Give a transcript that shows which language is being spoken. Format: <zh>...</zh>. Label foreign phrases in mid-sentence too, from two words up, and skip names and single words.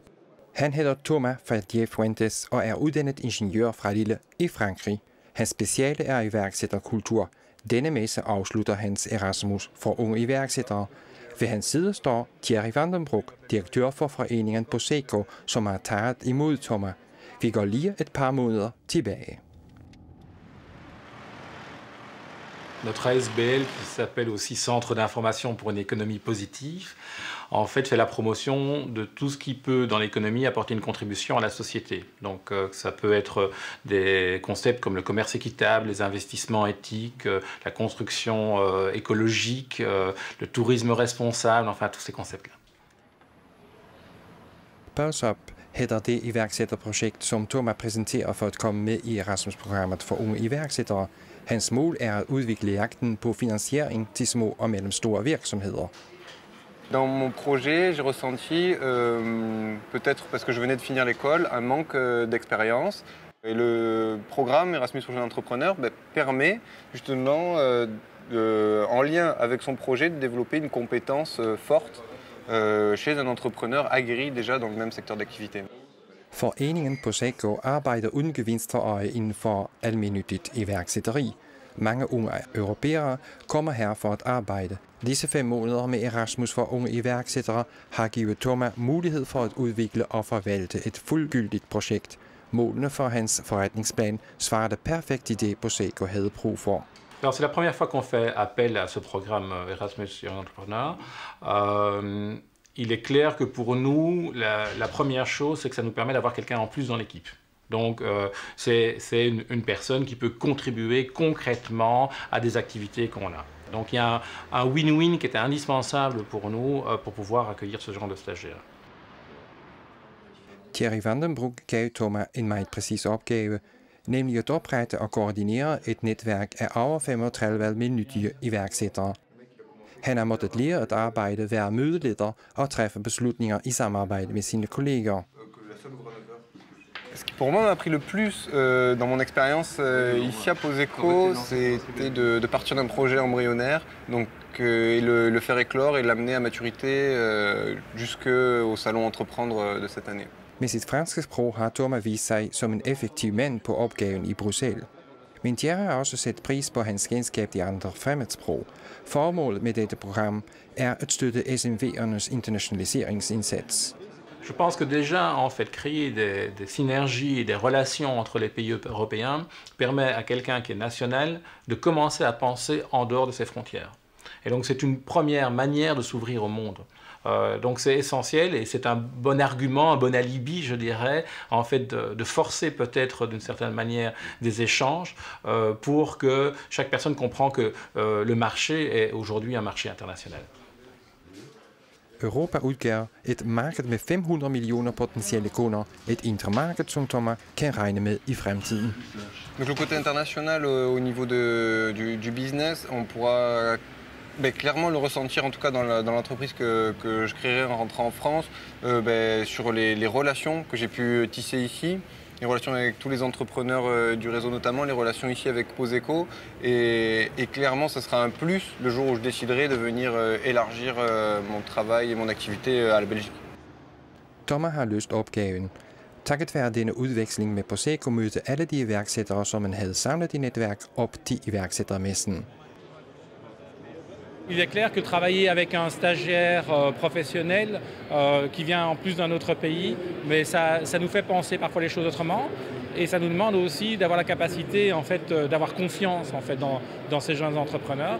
<da>Han hedder Thomas Faldier-Fuentes og er uddannet ingeniør fra Lille i Frankrig. Hans speciale er iværksætterkultur. Denne messe afslutter hans Erasmus for unge iværksættere. Ved hans side står Thierry van den Broek, direktør for foreningen Poseco, som har taget imod Thomas. Vi går lige et par måneder tilbage.</da> <fr>Notre ASBL, qui s'appelle aussi Centre d'information pour une économie positive, en fait fait la promotion de tout ce qui peut dans l'économie apporter une contribution à la société. Donc ça peut être des concepts comme le commerce équitable, les investissements éthiques, la construction écologique, le tourisme responsable, enfin tous ces concepts-là.</fr> <da>Pulse Up hedder det iværksætterprojekt, som Thomas præsenterer for at komme med i Erasmus-programmet for unge iværksættere. Hans mål er at udvikle jagten på finansiering til små og mellemstore virksomheder.</da> <fr>Dans mon projet, j'ai ressenti, peut-être parce que je venais de finir l'école, un manque d'expérience. Et le programme Erasmus pour jeunes entrepreneurs permet justement, en lien avec son projet, de développer une compétence forte chez un entrepreneur aguerri déjà dans le même secteur d'activité.</fr> <da>Foreningen Poseco arbejder uden gevinst for øje inden for almennyttigt iværksætteri. Mange unge europæere kommer her for at arbejde. Disse 5 måneder med Erasmus for unge iværksættere har givet Thomas mulighed for at udvikle og forvalte et fuldgyldigt projekt. Målene for hans forretningsplan svarede perfekt til det Poseco havde brug for.</da> <fr>Alors c'est la première fois qu'on fait appel à ce programme Erasmus Young Entrepreneur. Il est clair que pour nous, la première chose, c'est que ça nous permet d'avoir quelqu'un en plus dans l'équipe. Donc c'est une personne qui peut contribuer concrètement à des activités qu'on a. Donc il y a un win-win qui était indispensable pour nous pour pouvoir accueillir ce genre de stagiaires.</fr> <da>Thierry van den Broek gav Thomas en meget præcis opgave, nemlig at oprette og koordinere et netværk af over 35 almindelige iværksættere. Han har måttet lære at arbejde, være mødeleder og træffe beslutninger i samarbejde med sine kolleger.</da> <fr>Ce qui pour moi m'a appris le plus dans mon expérience ici à Poseco, c'était de partir d'un projet embryonnaire, donc et le faire éclore et l'amener à maturité jusqu'au salon Entreprendre de cette année.</fr> <da>Med sit franske sprog har Thomas vist sig som en effektiv mand på opgaven i Bruxelles. Men Thierry har også sat pris på hans kendskab til andre fremmedsprog. Formålet med dette program er at støtte SMV'ernes internationaliseringsindsats.</da> <fr>Je pense que déjà, en fait, créer des synergies et des relations entre les pays européens permet à quelqu'un qui est national de commencer à penser en dehors de ses frontières. Et donc c'est une première manière de s'ouvrir au monde. Donc c'est essentiel et c'est un bon argument, un bon alibi, je dirais, en fait de forcer peut-être d'une certaine manière des échanges pour que chaque personne comprenne que le marché est aujourd'hui un marché international.</fr> <da>Europa udgør et marked med 500 millioner potentielle kunder, et indre marked, som Thomas kan regne med i fremtiden.</da> <fr>Donc le côté international au niveau du business, on pourra Clairement le ressentir, en tout cas dans l'entreprise que je créerai en rentrant en France, sur les relations que j'ai pu tisser ici, les relations avec tous les entrepreneurs du réseau notamment, les relations ici avec Poseco. Et clairement, ce sera un plus le jour où je déciderai de venir élargir mon travail et mon activité à la Belgique.</fr> <da>Thomas har løst opgaven. Takket være denne udveksling med Poseco mødte alle de iværksættere, som man havde samlet i netværk, op til iværksættermessen.</da> <fr>Il est clair que travailler avec un stagiaire professionnel qui vient en plus d'un autre pays, mais ça nous fait penser parfois les choses autrement, et ça nous demande aussi d'avoir la capacité en fait d'avoir confiance en fait dans ces jeunes entrepreneurs.</fr>